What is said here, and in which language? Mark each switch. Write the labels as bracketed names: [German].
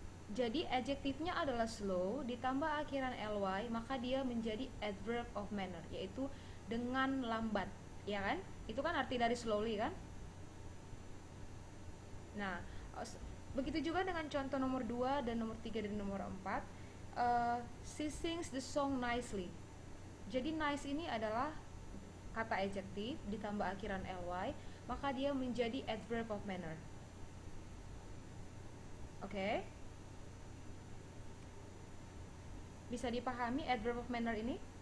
[Indonesian] Jadi adjektifnya adalah slow ditambah akhiran ly, maka dia menjadi adverb of manner, yaitu dengan lambat, ya kan? Itu kan arti dari slowly kan? Nah, begitu juga dengan contoh nomor 2 dan nomor 3 dan nomor 4. [English] She sings the song nicely. [Indonesian] Jadi nice ini adalah kata adjektif ditambah akhiran ly, maka dia menjadi adverb of manner. Oke? Okay? Bisa dipahami adverb of manner ini?